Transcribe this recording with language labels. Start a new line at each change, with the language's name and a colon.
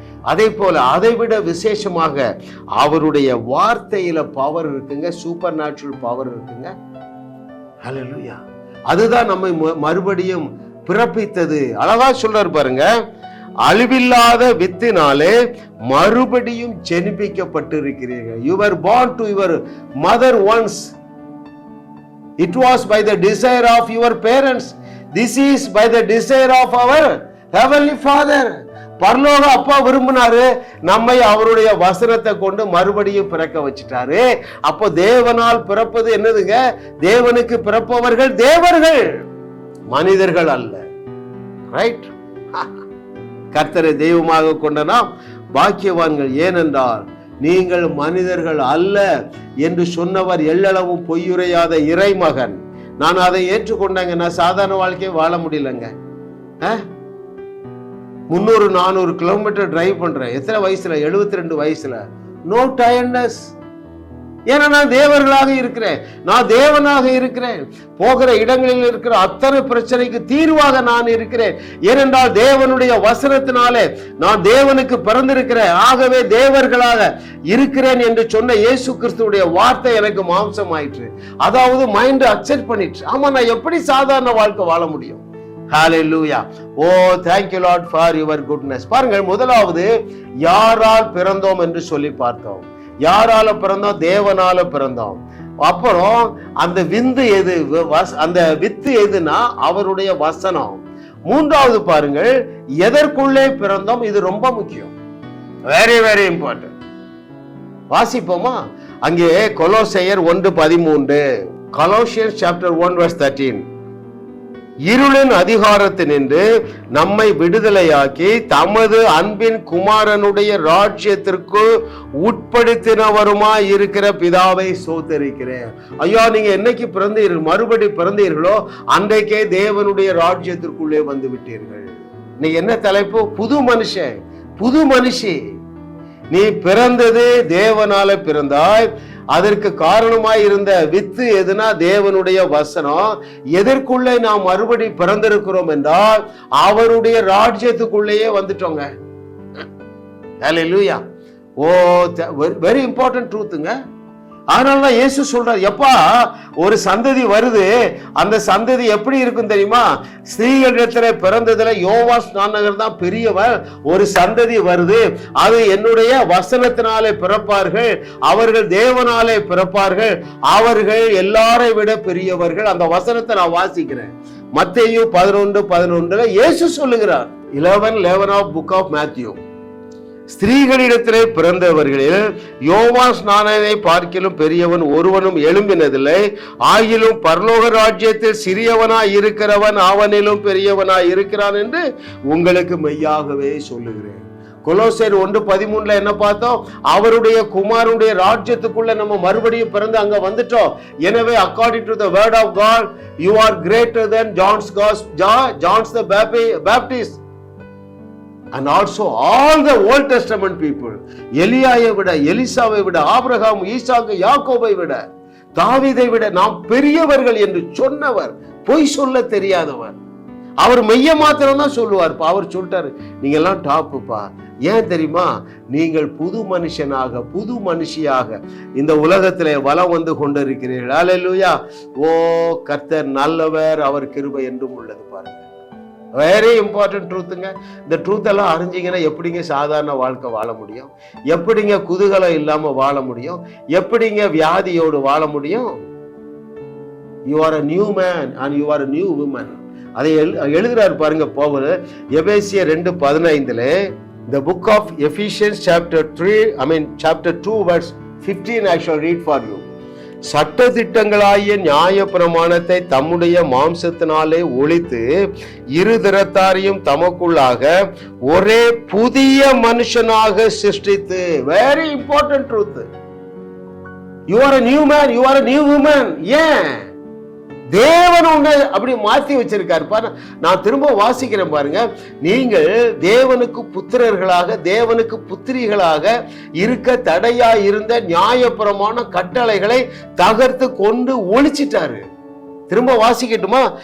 Tamil: அதே போல அதை விட விசேஷமாக அவருடைய வார்த்தையில பவர் இருக்குங்க,
English: supernatural power
Tamil: இருக்குங்க. ஹல்லேலூயா. அதுதான் நம்மை மறுபடியும் பிறப்பித்தது. அழகா சொல்றாரு பாருங்க, அழிவில்லாத வித்தினாலே மறுபடியும் ஜெனிப்பிக்கப்பட்டிருக்கிறீர்கள்.
English: You were born to your mother once. It was by the desire of your parents. This is by the desire of our heavenly Father.
Tamil: பரலோக அப்பா விரும்பினாரு, நம்மை அவருடைய வசனத்தை கொண்டு மறுபடியும் பிறக்க வச்சிட்டாரு. அப்போ தேவனால் பிறப்பது என்னதுங்க? தேவனுக்கு பிறப்பவர்கள் தேவர்கள், மனிதர்கள் அல்ல. ரைட்? கர்த்தரை தெய்வமாக கொண்ட நாம் பாக்கியவான்கள். ஏனென்றால் நீங்கள் மனிதர்கள் அல்ல என்று சொன்னவர் எள்ளளவும் பொய்யுரையாத இறைமகன். நான் அதை ஏற்றுக்கொண்டேங்க. நான் சாதாரண வாழ்க்கையை வாழ முடியலங்க. 300-400 கிலோமீட்டர் டிரைவ் பண்றேன். எத்தனை வயசுல? 72 வயசுல.
English: No tiredness.
Tamil: ஏன்னா நான் தேவர்களாக இருக்கிறேன், நான் தேவனாக இருக்கிறேன். போகிற இடங்களில் இருக்கிற அத்தனை பிரச்சனைக்கு தீர்வாக நான் இருக்கிறேன். ஏனென்றால் தேவனுடைய வசனத்தினாலே நான் தேவனுக்கு பிறந்திருக்கிறேன். ஆகவே தேவர்களாக இருக்கிறேன் என்று சொன்ன இயேசு கிறிஸ்துவுடைய வார்த்தை எனக்கு மாம்சம் ஆயிற்று. அதாவது மைண்ட் அக்செப்ட் பண்ணிட்டு, ஆமா நான் எப்படி சாதாரண வாழ்க்கை வாழ முடியும்? ஹalleluya.
English: Oh thank you Lord for your goodness.
Tamil: பாருங்கள், முதலாவது யாரால் பிறந்தோம் என்று சொல்லி பார்த்தோம். யாரால பிறந்தோம்? தேவனால பிறந்தோம். அப்புறம் அந்த விந்து எது? அந்த வித்து எதுனா அவருடைய வசனம். மூன்றாவது பாருங்கள், எதற்குள்ளே பிறந்தோம்? இது ரொம்ப முக்கியம்,
English: Very very important.
Tamil: வாசிப்போமா? அங்கே கொலோசையர் 1:13,
English: Colossians chapter 1 verse 13.
Tamil: இருளின் அதிகாரத்தினின்று நம்மை விடுதலையாக்கி தமது அன்பின் குமாரனுடைய ராஜ்யத்திற்கு உட்படுத்தினவருமாய் இருக்கிற பிதாவை ஸ்தோத்திரிக்கிறேன். ஐயா, நீங்க என்னைக்கு பிறந்தீர்கள், மறுபடி பிறந்தீர்களோ அன்றைக்கே தேவனுடைய ராஜ்யத்திற்குள்ளே வந்து விட்டீர்கள். நீ என்ன தலைப்பு? புது மனுஷன், புது மனுஷி. நீ பிறந்தது தேவனால பிறந்தாய். அதற்கு காரணமாய் இருந்த வித்து எதுனா தேவனுடைய வசனம். எதற்குள்ளே நாம் மறுபடி பிறந்திருக்கிறோம் என்றால் அவருடைய ராஜ்யத்துக்குள்ளேயே வந்துட்டோங்க. ஹல்லேலூயா. ஓ
English: very important
Tamil: ட்ரூத்துங்க. அதனாலதான் இயேசு சொல்றார், எப்பா ஒரு சந்ததி வருது, அந்த சந்ததி எப்படி இருக்கும் தெரியுமா? ஸ்திரீகளிடத்துல பிறந்ததுல யோவான் ஸ்நானகர் தான் பெரியவர். ஒரு சந்ததி வருது, அது என்னுடைய வசனத்தினாலே பிறப்பார்கள், அவர்கள் தேவனாலே பிறப்பார்கள், அவர்கள் எல்லாரை விட பெரியவர்கள். அந்த வசனத்தை நான் வாசிக்கிறேன். மத்தேயு 11:11 இயேசு சொல்லுகிறார்.
English: 11 of book of Matthew.
Tamil: ஸ்திரீகளிடத்திலே பிறந்தவர்களில் யோவான் ஸ்நானனை பார்க்கிலும் பெரியவன் ஒருவனும் எழும்பினதில்லை. ஆகிலும் பரலோக ராஜ்யத்தில் சிறியவனாய் இருக்கிறவன் அவனிலும் பெரியவனாய் இருக்கிறான் என்று உங்களுக்கு மெய்யாகவே சொல்லுகிறேன். கொலோசையர் 1:13 என்ன பார்த்தோம்? அவருடைய குமாரனுடைய ராஜ்யத்துக்குள்ள நம்ம மறுபடியும் பிறந்து அங்க வந்துட்டோம். எனவே
English: according to the word of God you are greater than John's the Baptist and also all the Old Testament people.
Tamil: எலியாயை விட, எலிசாவை விட, ஆபிரகாம், ஈசாக்கு, யாக்கோபை விட, தாவீதை விட நாம் பெரியவர்கள் என்று சொன்னவர், பொய் சொல்ல தெரியாதவர். அவர் மெய்ய மாத்திரம் தான் சொல்லுவார். அவர் சொல்லிட்டாரு, நீங்க எல்லாம் டாப்புப்பா. ஏன் தெரியுமா? நீங்கள் புது மனுஷனாக, புது மனுஷியாக இந்த உலகத்திலே வலம் வந்து கொண்டிருக்கிறீர்கள். அல்லேலூயா. ஓ கர்த்தர் நல்லவர், அவர் கிருபை என்றும் உள்ளது. பாருங்க,
English: very important
Tamil: ட்ரூத்துங்க. இந்த ட்ரூத் எல்லாம் அறிஞ்சிங்கன்னா எப்படிங்க சாதாரண வாழ்க்கை வாழ முடியும்? எப்படிங்க குதூகலம் இல்லாம வாழ முடியும்? எப்படிங்க வியாதியோடு வாழ முடியும்?
English: You are a new man and you are a new woman.
Tamil: அதை எழுதுறாரு பாருங்க பவுல் எபேசியர் 2:15.
English: The book of Ephesians chapter 2 verse 15 I shall read for you.
Tamil: சட்ட திட்டங்களாகிய நியாய பிரமாணத்தை தம்முடைய மாம்சத்தினாலே ஒழித்து இரு திறத்தாரையும் தமக்குள்ளாக ஒரே புதிய மனுஷனாக சிருஷ்டித்து.
English: Very important truth. You are a new man, you are a new woman.
Tamil: ஏன் தேவன் உன்னை அப்படி மாற்றி வச்சிருக்காரு பாரு. நான் திரும்ப வாசிக்கிறேன் பாருங்க. நீங்கள் தேவனுக்கு புத்திரர்களாக, தேவனுக்கு புத்திரிகளாக இருக்க தடையா இருந்த நியாயப்பிரமாண கட்டளைகளை தகர்த்து கொண்டு ஒழிச்சிட்டாரு. திரும்ப வாசிக்கட்டுமா?